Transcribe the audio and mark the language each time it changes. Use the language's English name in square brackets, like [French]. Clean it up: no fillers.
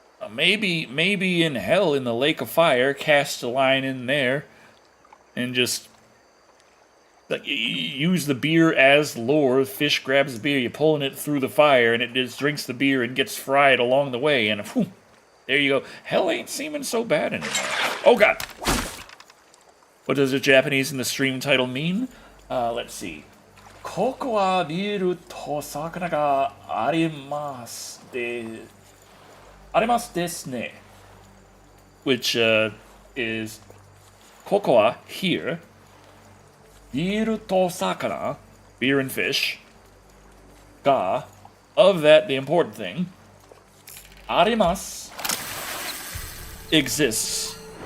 [English] Maybe in hell, in the lake of fire, cast a line in there, and just like use the beer as lure. Fish grabs the beer, you're pulling it through the fire, and it just drinks the beer and gets fried along the way. And whew, there you go. Hell ain't seeming so bad anymore. Oh God! What does the Japanese in the stream title mean? Let's see. [Japanese] ここはビールと魚がありますですね. [English] Which is [Japanese] ここは [English] here. [Japanese] ビールと魚, [English] beer and fish. [Japanese] が [English] of that, the important thing. [Japanese] あります [English] exists.